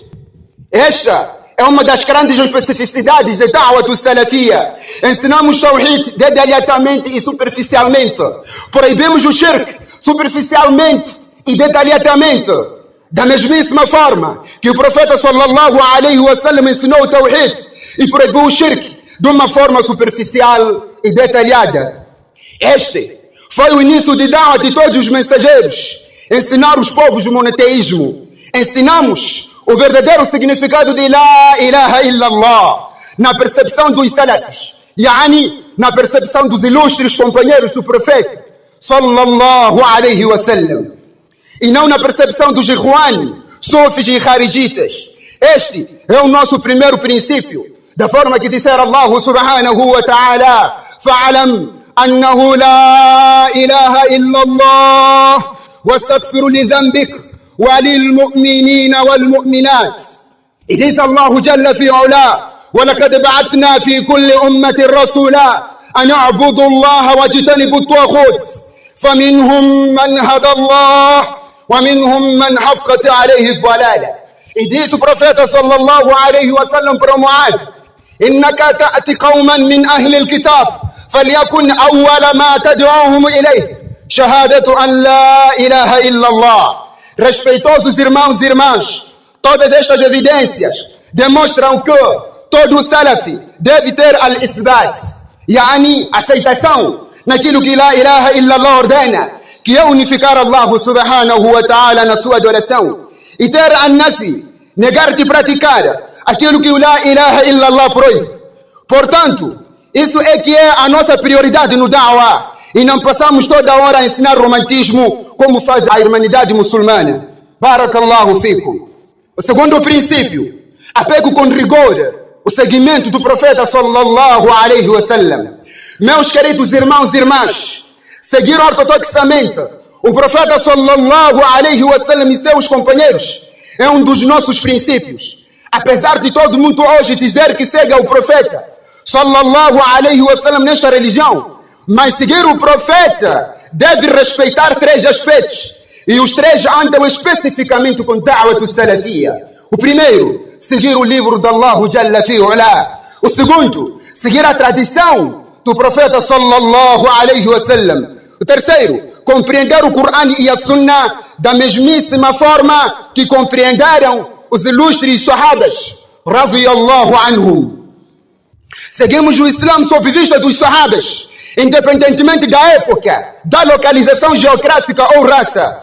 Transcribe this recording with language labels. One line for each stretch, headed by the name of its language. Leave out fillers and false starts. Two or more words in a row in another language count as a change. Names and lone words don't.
Portuguese: Esta é uma das grandes especificidades da da'wah do Salafia. Ensinamos Tawhid detalhadamente e superficialmente. Proibimos o shirk superficialmente e detalhadamente. Da mesmíssima forma que o profeta
Arabic: صلى الله عليه وسلم
Portuguese: ensinou o Tawhid e proibiu o shirk de uma forma superficial e detalhada. Este foi o início de da'wah de todos os mensageiros. Ensinar os povos o monoteísmo. Ensinamos o verdadeiro significado de
Arabic: لا إله إلا الله
Portuguese: na percepção dos salafis, yani na percepção dos ilustres companheiros do profeta
Arabic: صلى الله عليه وسلم,
Portuguese: e não na percepção dos ikhwan, sufis e kharijitas. Este é o nosso primeiro princípio, da forma que disser
Arabic: الله سبحانه وتعالى فاعلم أنه لا إله إلا الله واستغفر لذنبك وللمؤمنين والمؤمنات.
English: It is
Arabic: Allah جل في علاه ولقد بعثنا في كل أمة رسولا أن اعبدوا الله واجتنبوا الطاغوت فمنهم من هدى الله ومنهم من حقت عليه الضلالة.
Portuguese: E disse o profeta
Arabic: صلى الله عليه وسلم para Muad: إنك تأتي قوما من أهل الكتاب فليكن أول ما تدعوهم إليه شهادة أن لا إله إلا الله.
Portuguese: Respeitosos irmãos e irmãs, todas estas evidências demonstram que todo salafi deve ter al-ithbat, yani aceitação naquilo que
Arabic: لا إله إلا الله
Portuguese: ordena, que é unificar Allah
Arabic: سبحانه وتعالى
Portuguese: na sua adoração, e ter an-nafi, negar de praticar aquilo que o
Arabic: لا إله إلا الله
Portuguese: proíbe. Portanto, isso é que é a nossa prioridade no da'wah. E não passamos toda hora a ensinar romantismo como faz a humanidade muçulmana.
Arabic: بارك الله فيكم.
Portuguese: O segundo princípio, apego com rigor o seguimento do profeta
Arabic: صلى الله عليه وسلم.
Portuguese: Meus queridos irmãos e irmãs, seguir ortodoxamente o profeta
Arabic: صلى الله عليه وسلم
Portuguese: e seus companheiros é um dos nossos princípios. Apesar de todo mundo hoje dizer que segue o profeta
Arabic: صلى الله عليه وسلم
Portuguese: nesta religião, mas seguir o profeta deve respeitar três aspectos. E os três andam especificamente com da'wah do Salafia. O primeiro, seguir o livro de Allah
Arabic: جل في علاه.
Portuguese: O segundo, seguir a tradição do profeta
Arabic: صلى الله عليه وسلم.
Portuguese: O terceiro, compreender o Corão e a Sunnah da mesmíssima forma que compreenderam os ilustres sahabas
Arabic: رضي الله عنهم.
Portuguese: Seguimos o Islã sob vista dos sahabas, independentemente da época, da localização geográfica ou raça.